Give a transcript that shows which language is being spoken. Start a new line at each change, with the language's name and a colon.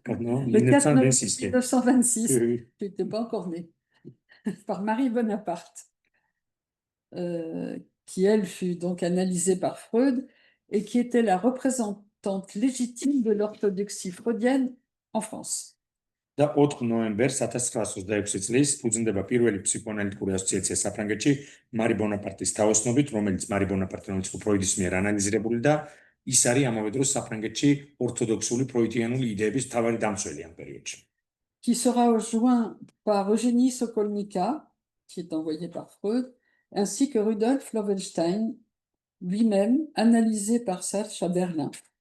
French: Le 4 novembre 1926, tu n'étais pas encore né, par Marie Bonaparte, qui, elle, fut donc analysée par Freud et qui était la représentante légitime de l'orthodoxie freudienne en France.
Georgian: და 4 ნოემბერს 1926 წლის ფუძნდება პირველი ფსიქოანალიტიკური ასოციაცია საფრანგეთში მარი ბონაპარტის თაოსნობით, რომელიც მარი ბონაპარტი რომელიც ფროიდის მიერ ანალიზირებული და ის არის ამავე დროს საფრანგეთში ორთოდოქსული ფროიდიანული იდეების მთავარი დამცველი ამ პერიოდში.
French: Qui sera rejoint par Eugénie Sokolnika, qui est envoyée par Freud, ainsi que Rudolf Loewenstein, lui-même analysé par Sartre à Berlin.